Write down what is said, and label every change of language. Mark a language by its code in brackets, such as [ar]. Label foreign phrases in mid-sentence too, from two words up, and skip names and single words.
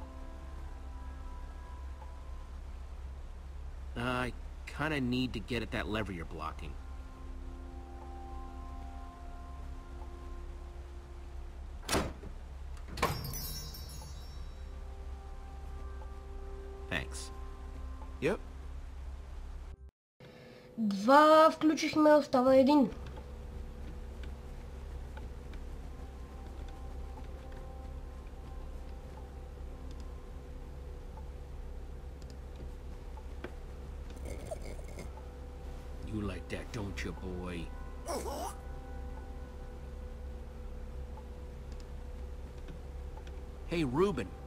[en] I kinda need to get at that lever you're blocking. Thanks. Yep. [bg] Два включихме, остава един. [en] You like that, don't you, boy? Hey, Reuben.